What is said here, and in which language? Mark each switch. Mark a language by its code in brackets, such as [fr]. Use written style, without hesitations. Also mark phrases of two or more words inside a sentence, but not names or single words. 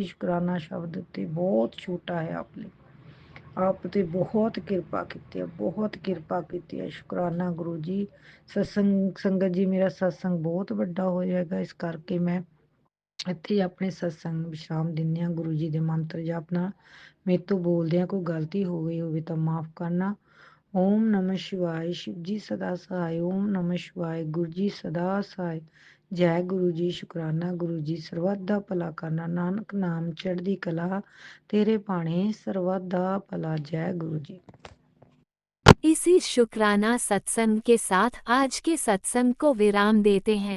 [pa] ਸ਼ੁਕਰਾਨਾ ਸ਼ਬਦ ਉੱਤੇ ਬਹੁਤ ਛੋਟਾ ਹੈ ਆਪ ਲਈ, ਆਪ ਤੇ ਬਹੁਤ ਕਿਰਪਾ ਕੀਤੀ ਹੈ, ਬਹੁਤ ਕਿਰਪਾ ਕੀਤੀ ਹੈ। ਸ਼ੁਕਰਾਨਾ ਗੁਰੂ ਜੀ। ਸੰਗਤ ਜੀ, ਮੇਰਾ ਸਤਸੰਗ ਬਹੁਤ ਵੱਡਾ ਹੋ ਜਾਏਗਾ, ਇਸ ਕਰਕੇ ਮੈਂ ਇੱਥੇ ਆਪਣੇ ਸਤਸੰਗ ਨੂੰ ਵਿਸ਼ਰਾਮ ਦਿੰਦੇ ਹਾਂ। ਗੁਰੂ ਜੀ ਦੇ ਮੰਤਰ ਜਪਣਾ। ਮੇਰੇ ਤੋਂ ਬੋਲਦਿਆਂ ਕੋਈ ਗਲਤੀ ਹੋ ਗਈ ਹੋਵੇ ਤਾਂ ਮਾਫ ਕਰਨਾ। [hi] ओम नमः शिवाय। शिव जी सदा सहाय। ओम नमः शिवाय। गुरु जी सदा सहाय। जय गुरु जी। शुकराना गुरु जी। [pa] ਸਰਬੱਤ ਦਾ ਭਲਾ ਕਰਨਾ, ਨਾਨਕ ਨਾਮ ਚੜ੍ਹਦੀ ਕਲਾ, ਤੇਰੇ ਭਾਣੇ ਸਰਬੱਤ ਦਾ ਭਲਾ। [hi] जय गुरु जी। इसी शुक्राना सत्संग के साथ आज के सत्संग को विराम देते हैं।